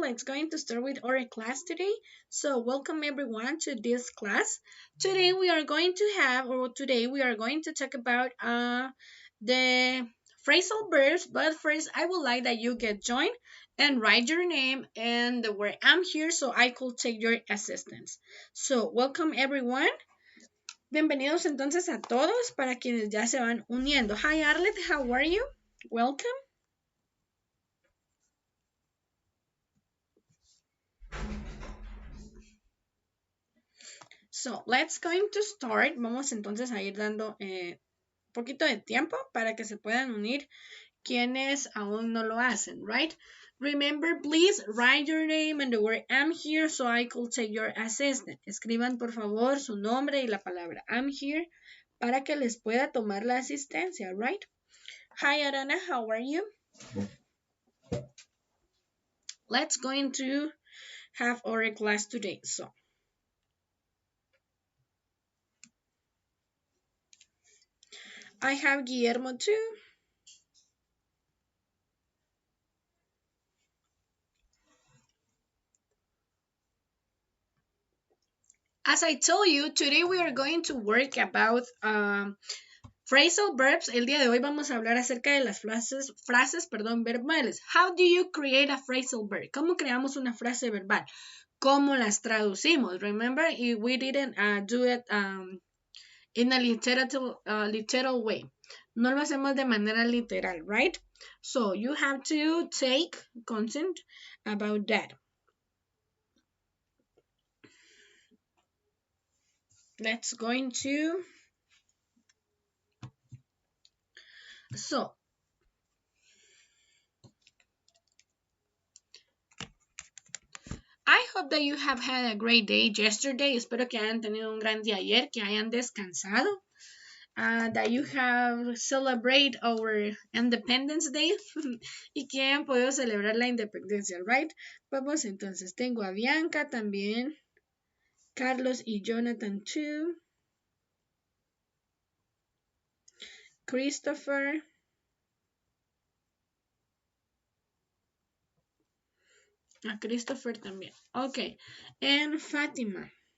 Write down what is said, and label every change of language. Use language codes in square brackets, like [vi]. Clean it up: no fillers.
[en] Let's going to start with our class today. So, welcome everyone to this class. Today we are going to have, or today we are going to talk about the phrasal verbs. But first, I would like that you get joined and write your name and the word I'm here so I could take your assistance. So, welcome everyone. [es] Bienvenidos entonces a todos para quienes ya se van uniendo. [en] Hi Arlet, how are you? Welcome. So, let's going to start. [es] Vamos entonces a ir dando poquito de tiempo para que se puedan unir quienes aún no lo hacen, right? [en] Remember, please write your name and the word I'm here so I could take your assistant. [es] Escriban por favor su nombre y la palabra I'm here para que les pueda tomar la asistencia, right? [en] Hi Arana, how are you? Let's going to have our class today. So, I have Guillermo too. As I told you, today we are going to work about phrasal verbs. [es] El día de hoy vamos a hablar acerca de las frases, verbales. [en] How do you create a phrasal verb? [es] ¿Cómo creamos una frase verbal? ¿Cómo las traducimos? [en] Remember, we didn't do it in a literal way. [es] No lo hacemos de manera literal, [en] right? So you have to take consent about that. Let's go into. So, I hope that you have had a great day yesterday. [es] Espero que hayan tenido un gran día ayer, que hayan descansado. [en] That you have celebrate our Independence Day [es] y que hayan podido celebrar la independencia, right? Vamos entonces, tengo a Bianca también, Carlos y Jonathan too, Christopher, a Christopher también, okay, and Fatima.